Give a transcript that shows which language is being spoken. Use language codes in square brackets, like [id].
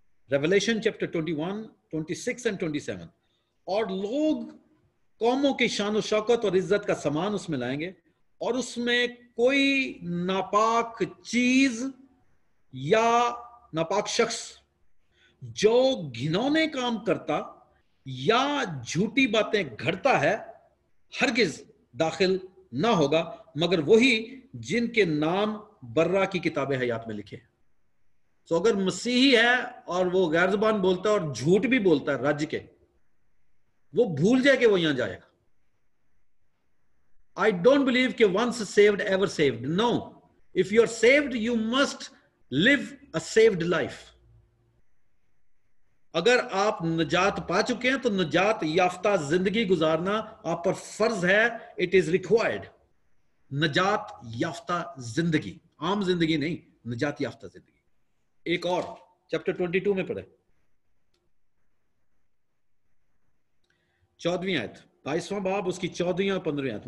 [hi] Revelation chapter 21, 26 and 27। और लोग कौमों की शान शौकत और इज्जत का सामान उसमें लाएंगे, और उसमें कोई नापाक चीज या नापाक शख्स जो घिनौने काम करता या झूठी बातें घड़ता है हरगिज दाखिल ना होगा, मगर वही जिनके नाम बर्रा की किताबे हयात में लिखे। तो अगर मसीही है और वो गैर ज़बान बोलता है और झूठ भी बोलता है राज्य के, वो भूल जाए कि वो यहां जाएगा। [en] I don't believe कि once saved ever saved. No. If you are saved, you must live a saved life. [hi] अगर आप नजात पा चुके हैं तो नजात याफ्ता जिंदगी गुजारना आप पर फर्ज है। [en] It is required. [hi] नजात याफ्ता जिंदगी, आम जिंदगी नहीं, नजात याफ्ता जिंदगी। एक और चैप्टर 22 में पढ़े, 14वीं आयत, 22वां बाब उसकी 14वीं और 15वीं आयत।